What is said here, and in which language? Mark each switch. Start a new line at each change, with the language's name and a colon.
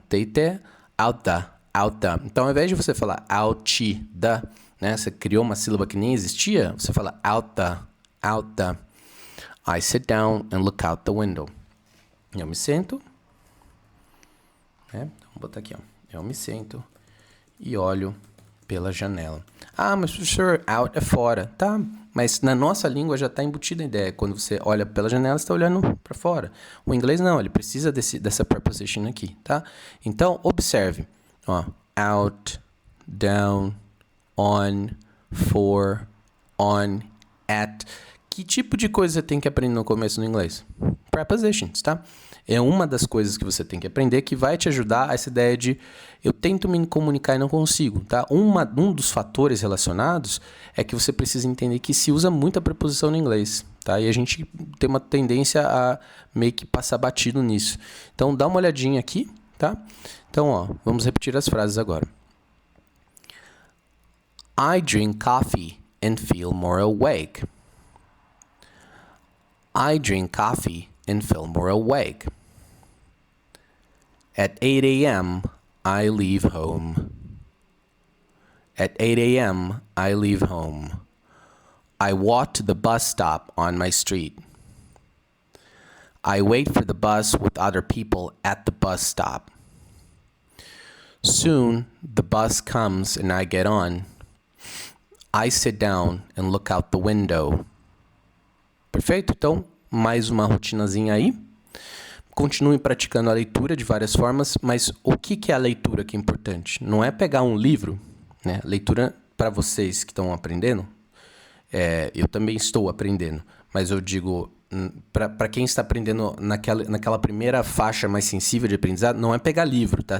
Portuguese: T e T,
English: out the.
Portuguese: Então, ao invés de você falar out the, né? Você criou uma sílaba que nem existia, você fala
English: out the. I sit down and look out the window.
Portuguese: Eu me sento, né? Então, vou botar aqui, ó. Eu me sento e olho pela janela. Mas professor, out é fora. Tá, mas na nossa língua já está embutida a ideia. Quando você olha pela janela, você está olhando para fora. O inglês não, ele precisa dessa preposition aqui, tá? Então, observe. Ó, out, down, on, for, on, at. Que tipo de coisa você tem que aprender no começo no inglês? Prepositions, tá? É uma das coisas que você tem que aprender que vai te ajudar a essa ideia de eu tento me comunicar e não consigo, tá? Um dos fatores relacionados é que você precisa entender que se usa muita preposição no inglês, tá? E a gente tem uma tendência a meio que passar batido nisso. Então, dá uma olhadinha aqui, tá? Então, ó, vamos repetir as frases agora.
English: I drink coffee and feel more awake. I drink coffee and feel more awake. At 8 a.m., I leave home. At 8 a.m., I leave home. I walk to the bus stop on my street. I wait for the bus with other people at the bus stop. Soon, the bus comes and I get on. I sit down and look out the window.
Portuguese: Perfeito? Então, mais uma rotinazinha aí. Continue praticando a leitura de várias formas, mas o que é a leitura que é importante? Não é pegar um livro, né? Leitura, para vocês que estão aprendendo, eu também estou aprendendo, mas eu digo, para quem está aprendendo naquela primeira faixa mais sensível de aprendizado, não é pegar livro, tá?